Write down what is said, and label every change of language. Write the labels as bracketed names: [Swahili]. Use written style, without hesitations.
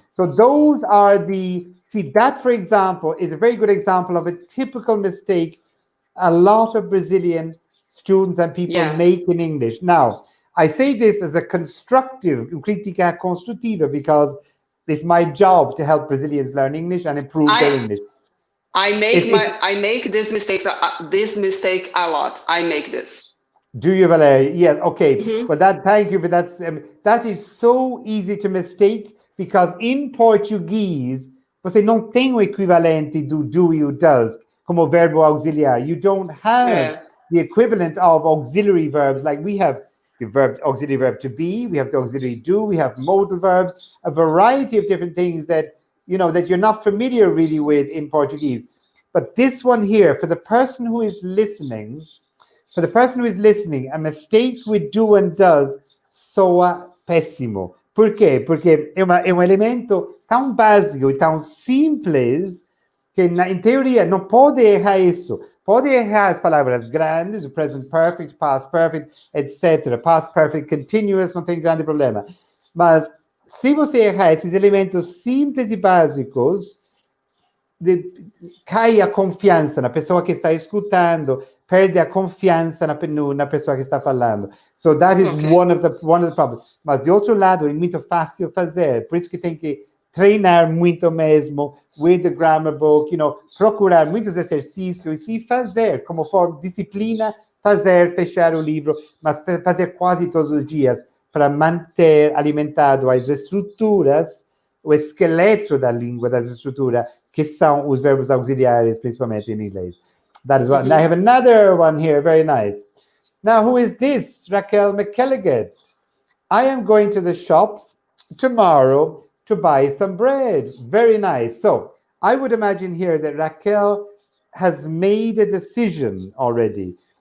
[English] So those are see that, for example, is a very good example of a typical mistake a lot of Brazilian students and people make in English. Now, I say this as a constructive, [Portuguese] crítica construtiva, [English] because it's my job to help Brazilians learn English and improve their English. I make this mistake a lot. I make this. Do you, Valeria? Yes, okay. But thank you for that. That is so easy to mistake because in Portuguese, [Portuguese] você não tem o equivalente do e o does como verbo auxiliar. [English] You don't have the equivalent of auxiliary verbs. Like we have the auxiliary verb to be, we have the auxiliary do, we have modal verbs, a variety of different things that you're not familiar really with in Portuguese. But this one here, for the person who is listening, a mistake with do and does [Portuguese] soa péssimo. Por quê? Porque é um elemento tão básico e tão simples que, em teoria, não pode errar isso. Pode errar as palavras grandes, o present perfect, past perfect, etc. Past perfect continuous, não tem grande problema. Mas, se você errar esses elementos simples e básicos, cai a confiança na pessoa que está escutando, perde a confiança na pessoa que está falando. [English] So that is one of the problems. [Portuguese] Mas, de outro lado, é muito fácil fazer. Por isso que tem que treinar muito mesmo [English] with the grammar book, [Portuguese] procurar muitos exercícios e fazer, como for disciplina, fechar o livro, mas fazer quase todos os dias para manter alimentado as estruturas, o esqueleto da língua, das estruturas, que são os verbos auxiliares, principalmente em inglês. [English] That is one. I have another one here, very nice. Now, who is this? Raquel mcelligott. I am going to the shops tomorrow to buy some bread. Very nice. So, I would imagine here that Raquel has made a decision already.